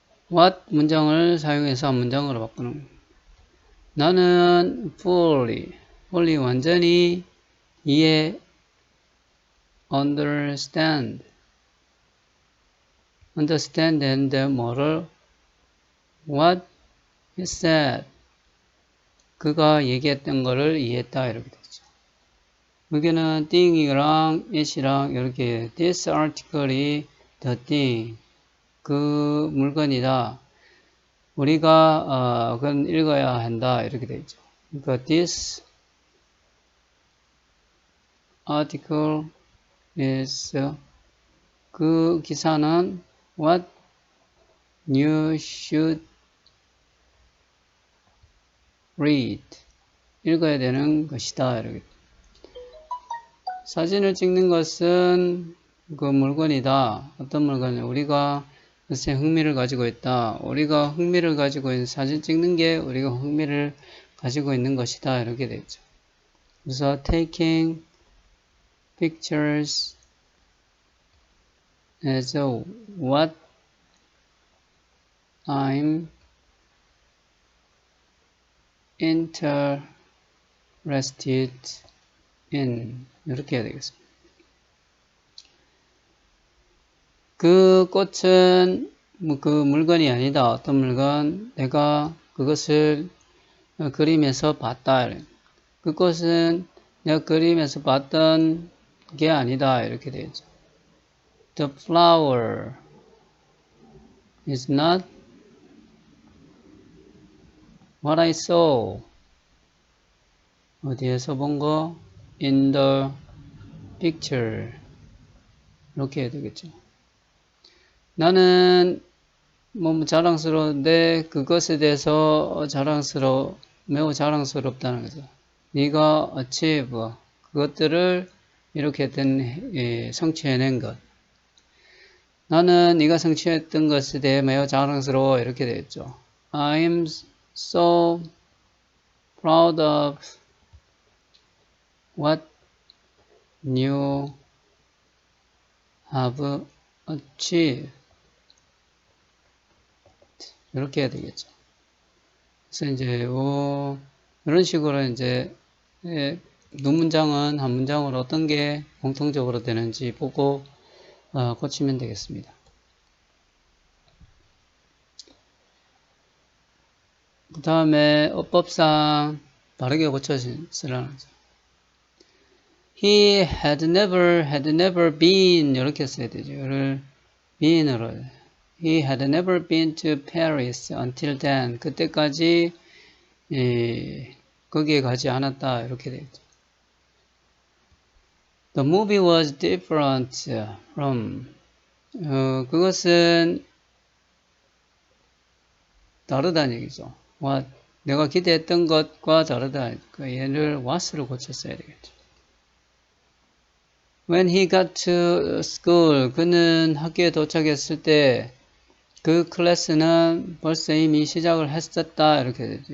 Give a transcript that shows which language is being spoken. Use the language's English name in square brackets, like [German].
[Korean] what 문장을 사용해서 한 문장으로 바꾸는 나는 fully 완전히 이해 [English] understand and [Korean] 뭐를 [English] what he said [Korean] 그가 얘기했던 거를 이해했다 이렇게 되죠. 여기는 thing이랑 it이랑 이렇게 [English] this article [Korean] 이 [English] the thing [Korean] 그 물건이다. 우리가 그건 읽어야 한다 이렇게 되죠. 그러니까 [English] this article is [Korean] 그 기사는 [English] what you should read [Korean] 읽어야 되는 것이다. 이렇게. 사진을 찍는 것은 그 물건이다. 어떤 물건이 우리가 글쎄 흥미를 가지고 있다. 우리가 흥미를 가지고 있는 사진 찍는 게 우리가 흥미를 가지고 있는 것이다. 이렇게 되죠. 그래서 [English] taking pictures as what I'm interested in [Korean] 이렇게 해야 되겠습니다. 그 꽃은 그 물건이 아니다. 어떤 물건 내가 그것을 그림에서 봤다. 그 꽃은 내가 그림에서 봤던 게 아니다. 이렇게 되죠. [English] The flower is not what I saw. [Korean] 어디에서 본 거? [English] In the picture. [Korean] 이렇게 해야 되겠죠. 나는 뭐 자랑스러운데 그것에 대해서 매우 자랑스럽다는 거죠. 네가 achieve 그것들을 이렇게 성취해낸 것. 나는 네가 성취했던 것에 대해 매우 자랑스러워 이렇게 되겠죠. [English] I'm so proud of what you have achieved. [Korean] 이렇게 해야 되겠죠. 그래서 이제 이런 식으로 이제 두 문장은 한 문장으로 어떤 게 공통적으로 되는지 보고 고치면 되겠습니다. 그 다음에 어법상 바르게 고쳐쓰라는 거죠. [English] He had never been [Korean] 이렇게 써야 되죠. [English] 이를 been으로 He had never been to Paris until then. [Korean] 그때까지 거기에 가지 않았다 이렇게 되죠. [English] The movie was different from [Korean] 그것은 다르다는 얘기죠. What 내가 기대했던 것과 다르다. 그 얘를 what으로 고쳤어야 되겠죠. [English] When he got to school [Korean] 그는 학교에 도착했을 때 그 클래스는 벌써 이미 시작을 했었다 이렇게 되죠.